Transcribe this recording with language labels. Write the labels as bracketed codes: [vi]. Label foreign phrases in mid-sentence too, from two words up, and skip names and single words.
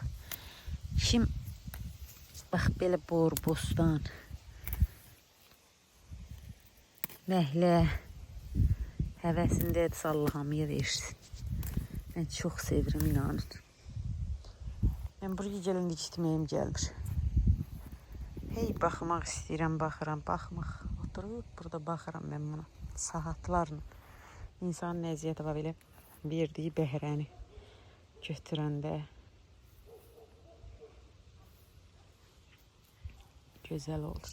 [az] Şimdi bak belə borbostan, məhlə həvəsindədir, Allah'ımıya versin. Ben çok sevirim, inanın. Ben buraya gələndə gitməyim gəlmir. Hey, baxmaq istəyirəm, baxıram, baxmaq. Oturub burada baxıram mən buna. Saatlarla. İnsanın əziyyəti var belə verdiyi bəhrəni götürəndə. Gözəl olur.